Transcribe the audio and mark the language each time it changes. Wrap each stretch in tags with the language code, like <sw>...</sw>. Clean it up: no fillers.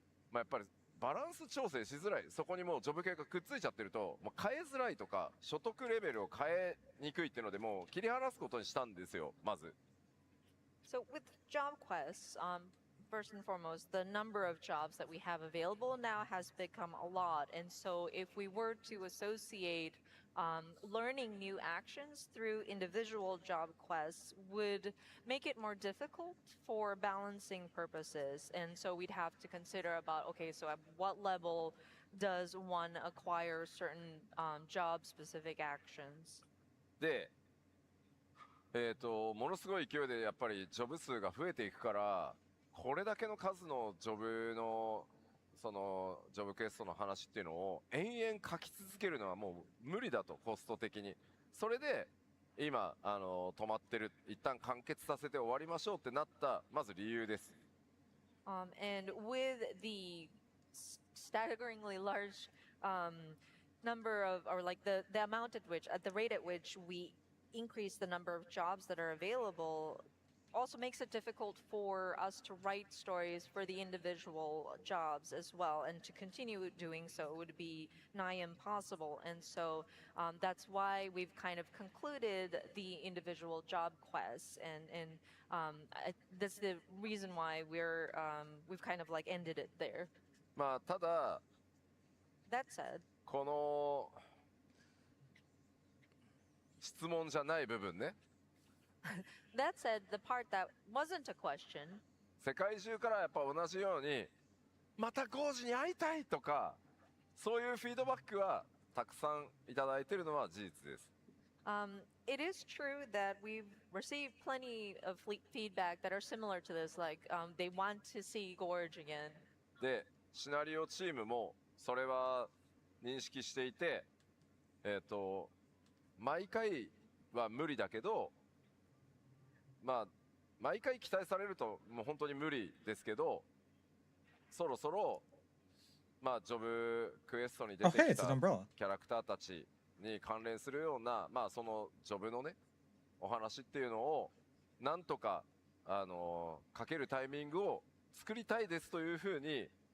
<ja>まあ、やっぱりバランス調整しづらい、そこにもうジョブ系がくっついちゃってると、もう変えづらいとか所得レベルを変えにくいっていうのでもう切り離すことにしたんですよ、まず。</ja> <en>So with job quests, first and foremost, the number of jobs that we have available now has become a lot. And so if we were to associate learning new actions through individual job quests would make it more difficult for balancing purposes. And so we'd have to consider about, okay, so at what level does one acquire certain job-specific actions?</en> <ja>でものすごい勢いでやっぱりジョブ数が増えていくから、これだけの数のジョブのそのジョブクエストの話っていうのを延々書き続けるのはもう無理だと、コスト的に。それで今止まってる、一旦完結させて終わりましょうってなったまず理由です。</ja> <en>And with the staggeringly large number of, or like the amount at which, at the rate at which we increase the number of jobs that are available, also makes it difficult for us to write stories for the individual jobs as well, and to continue doing so would be nigh impossible. And so that's why we've kind of concluded the individual job quests, and that's the reason why we've kind of like ended it there.</en> <ja>まあただ</ja> <en>That said,</en> <ja>この質問じゃない部分ね、</ja> <en>that said, the part that wasn't a question,</en> <ja>世界中からやっぱ同じようにまたゴージに会いたいとか、そういうフィードバックはたくさんいただいているのは事実です。</ja> <en>it is true that we've received plenty of feedback that are similar to this, like they want to see Gorge again.</en> <ja>でシナリオチームもそれは認識していて、毎回は無理だけど、まあ毎回期待されるともう本当に無理ですけど、そろそろまあジョブクエストに出てきたキャラクターたちに関連するような、まあそのジョブのねお話っていうのをなんとか書けるタイミングを作りたいですというふうに</ja>